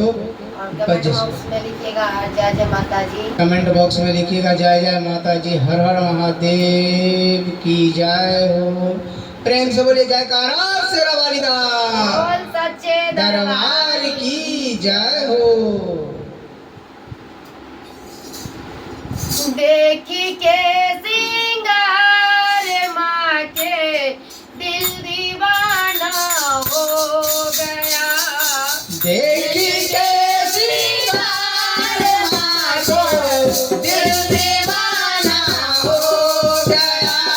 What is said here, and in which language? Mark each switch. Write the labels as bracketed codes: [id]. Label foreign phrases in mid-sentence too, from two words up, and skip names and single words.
[hi] कमेंट बॉक्स में लिखिएगा जय जय माता जी। कमेंट बॉक्स में लिखिएगा जय जय माता जी, हर हर महादेव की जय हो। प्रेम से बोलिए [pa] ਜੈਕਾਰਾ ਸ਼ੇਰਾ ਵਾਲੀ ਦਾ, [hi] बोल सच्चे दरबार की जय हो। देखी के सिंगार माँ के दिल दीवाना हो गया। देखी के सिंगार माँ को दिल दीवाना हो गया।